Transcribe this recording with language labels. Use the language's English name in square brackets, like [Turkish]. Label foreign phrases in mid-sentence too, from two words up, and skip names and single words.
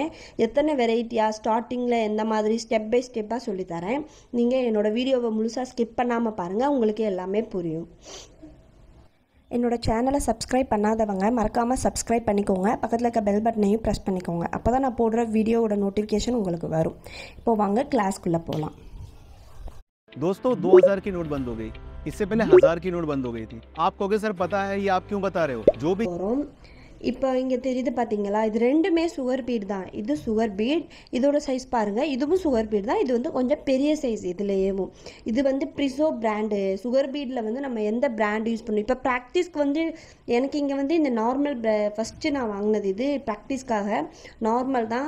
[Tamil] எத்தனை வெரைட்டியாக ஸ்டார்டிங்கில் எந்த மாதிரி [English] step by step [Tamil] சொல்லித்தரேன். நீங்கள் என்னோடய வீடியோவை முழுசாக ஸ்கிப் பண்ணாமல் பாருங்கள், உங்களுக்கு எல்லாமே புரியும். என்னோடய சேனலை சப்ஸ்கிரைப் பண்ணாதவங்க மறக்காமல் சப்ஸ்கிரைப் பண்ணிக்கோங்க. பக்கத்தில் இருக்க [English] bell button [Tamil] ப்ரெஸ் பண்ணிக்கோங்க. அப்போ தான் நான் போடுற வீடியோவோட நோட்டிஃபிகேஷன் உங்களுக்கு வரும். இப்போ வாங்க கிளாஸ்க்குள்ளே போகலாம். [Hindi] दोस्तों 2000 की नोट बंद हो गई, इससे पहले 1000 की नोट बंद हो गई थी. आप कहोगे सर पता है ये आप क्यों बता रहे हो? जो भी [Tamil] இப்போ இங்கே தெரியுது பார்த்தீங்களா, இது ரெண்டுமே [English] sugar beet [Tamil] தான். இது [English] sugar beet, [Tamil] இதோட சைஸ் பாருங்கள், இதுவும் [English] sugar beet [Tamil] தான். இது வந்து கொஞ்சம் பெரிய சைஸ் இதுலேயும். இது வந்து ப்ரிசோ பிராண்டு. [English] sugar beet [Tamil] வந்து நம்ம எந்த பிராண்ட் யூஸ் பண்ணணும். இப்போ ப்ராக்டிஸ்க்கு வந்து எனக்கு இங்கே வந்து இந்த நார்மல் ஃபஸ்ட்டு நான் வாங்கினது இது ப்ராக்டிஸ்க்காக நார்மல் தான்.